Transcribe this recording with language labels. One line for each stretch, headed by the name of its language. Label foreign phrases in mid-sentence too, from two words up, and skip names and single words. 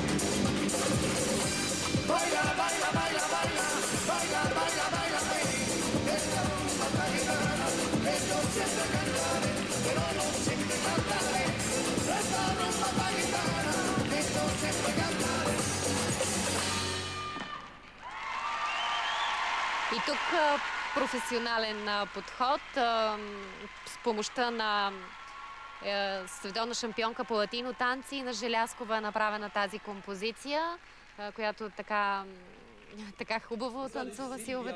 Spanish: Baila, baila, baila, baila, baila, baila, baila, baila. Esta rumba taitana, que yo siempre cantaré, pero no siempre cantaré. Esta rumba taitana, que yo siempre cantaré.
Bulgarian: И тук професионален подход с помощта на световна шампионка по латино танци на Желязкова е направена тази композиция, която така хубаво танцува Силвета.